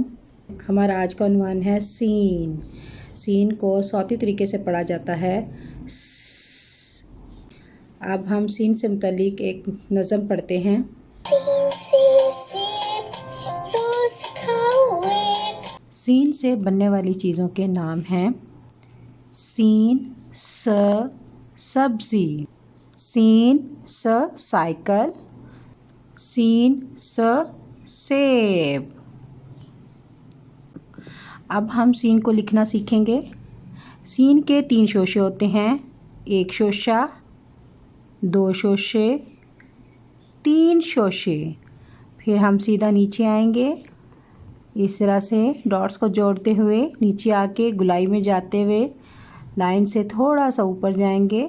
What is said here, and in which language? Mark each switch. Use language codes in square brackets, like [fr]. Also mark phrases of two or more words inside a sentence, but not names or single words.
[ur] ہمارا آج کا عنوان ہے سین۔ سین کو صوتی طریقے سے پڑھا جاتا ہے س۔ اب ہم سین سے متعلق ایک نظم پڑھتے ہیں۔ سین سے سیب روز کھاؤ ایک۔ سین سے بننے والی چیزوں کے نام ہیں سین س سبزی، سین س سائیکل، سین س سیب۔ اب ہم سین کو لکھنا سیکھیں گے۔ سین کے 3 شوشے ہوتے ہیں، 1 شوشہ، 2 شوشے، 3 شوشے۔ پھر ہم سیدھا نیچے آئیں گے، اس طرح سے ڈاٹس کو جوڑتے ہوئے نیچے آ کے گلائی میں جاتے ہوئے لائن سے تھوڑا سا اوپر جائیں گے۔